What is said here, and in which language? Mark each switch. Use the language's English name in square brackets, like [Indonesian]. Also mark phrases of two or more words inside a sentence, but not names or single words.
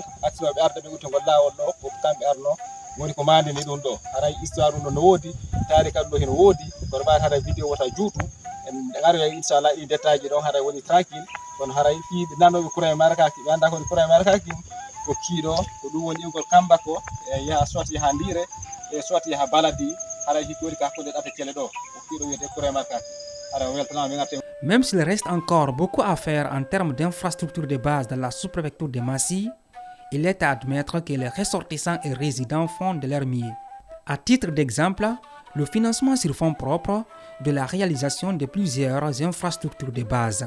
[Fula] accinoɓe arde ɓe utigol lawol ɗo ko kamɓe arno woni ko mandini ɗum ɗo haray histoire ɗum ɗo no woodi taari kadi ɗo heno woodi kono mbawi haray vidéo wota juutu en ari inchallah ɗi détail ji ɗon haray woni tranquille kono haray fiiɓe nanoɓe kuray marakaki ɓe anda koni kuray marakaki ko kiiɗo ko ɗum woni ingol kamba ko e yaha soit yaha Dire e soit yaha Baladi haray hikki woni ka hakkude ɗate cele ɗo ko kiiɗo wiyete kuray marakaki [French] Même s'il reste encore beaucoup à faire en termes d'infrastructures de base dans la sous-préfecture de Massy, il est à admettre que les ressortissants et résidents font de leur mieux. À titre d'exemple, le financement sur fonds propres de la réalisation de plusieurs infrastructures de base.